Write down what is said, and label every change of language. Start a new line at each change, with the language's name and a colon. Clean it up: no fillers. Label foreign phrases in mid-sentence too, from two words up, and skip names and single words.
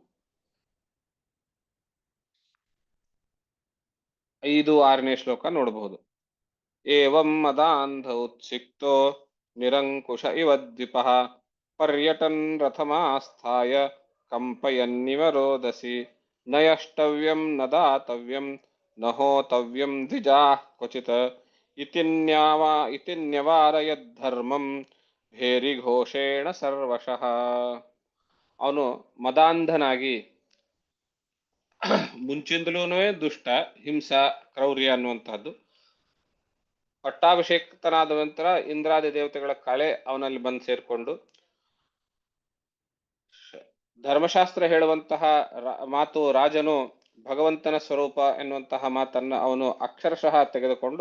Kannada: 5-6ನೇ ಶ್ಲೋಕ ನೋಡಬಹುದು.
Sanskrit: ಏವಂ ಮದಾಂಧ ಉತ್ಸಿಕ್ತೋ ನಿರಂಕುಶ ಇವ ದ್ವಿಪಃ ಪರ್ಯಟನ್ ರಥಮಾಸ್ಥಾಯ ಕಂಪಯನ್ನಿವ ರೋದಸಿ ನಯಷ್ಟವ್ಯಂ ನ ದಾತವ್ಯಂ ನ ಹೋತವ್ಯಂ ದ್ವಿಜಾ ಕ್ವಚಿತ್ ಇತಿ ನ್ಯವಾರಯದ್ಧರ್ಮಂ ಭೇರಿಘೋಷೇಣ ಸರ್ವಶಃ.
Kannada: ಅವನು ಮದಾಂಧನಾಗಿ, ಮುಂಚಿಂದಲೂ ದುಷ್ಟ, ಹಿಂಸಾ, ಕ್ರೌರ್ಯ ಅನ್ನುವಂತಹದ್ದು, ಪಟ್ಟಾಭಿಷೇಕನಾದ ನಂತರ ಇಂದ್ರಾದಿ ದೇವತೆಗಳ ಕಳೆ ಅವನಲ್ಲಿ ಬಂದು ಸೇರ್ಕೊಂಡು ಧರ್ಮಶಾಸ್ತ್ರ ಹೇಳುವಂತಹ ಮಾತು, ರಾಜನು ಭಗವಂತನ ಸ್ವರೂಪ ಎನ್ನುವಂತಹ ಮಾತನ್ನ ಅವನು ಅಕ್ಷರಶಃ ತೆಗೆದುಕೊಂಡು